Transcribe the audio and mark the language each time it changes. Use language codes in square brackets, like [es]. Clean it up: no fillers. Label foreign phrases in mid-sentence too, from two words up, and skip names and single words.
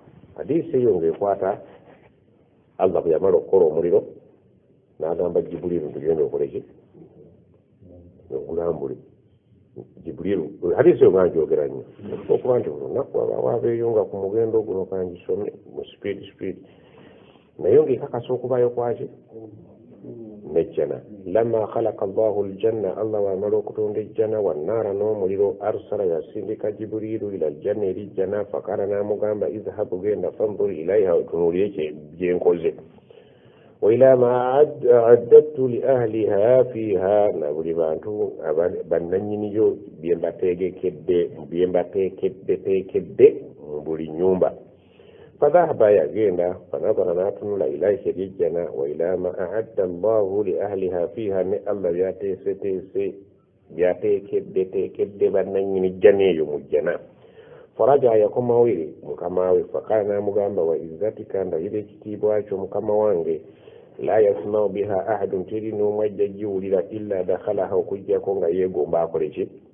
[lg] Hadisi eyo ng'ekwata Allah bwe yamala okukola omuliro n'agamba Jibuliru tugenda okole ki, ogulambule Jibuliru. Hadisi eyo nganjogera nnyo okuba nti olunaku abawaabeeyo nga ku mugendo guno kangisome mu speed naye ng'ekakasa okubayo kwaki nejjana. [ar] لما خلق الله الجنة, [lg] Allah wamala okutonda ejjana wannaara n'omuliro, arsala yasindika Jibuliru [ar] إلى الجنة [lg] eri jjana. Fakala n'amugamba izhabu genda [ar] فانظر إليها [lg] otunuulire gyenkoze. [ar] وإلى ما أعددت لأهلها فيها, [lg] na buli bantu bannannyiniyo bye mbateekedde mu buli nnyumba. Fadhahaba yagenda fanadhara n'atunula ilaihi ejjana. [ar] وإلى ما أعد الله لأهلها فيها, [lg] ne Allah byateekedde bannannyini jjana eyo mu jjana. Faraja yakomawo eri mukama we. Fakala n'amugamba [ar] وعزتك, [lg] ndayira ekitiibwa kyo mukama wange, [ar] لا يسمع بها أحد, [lg] teri n'omu ajja giwulira [ar] إلا دخلها, [lg] okujjako nga yeegomba akole ki.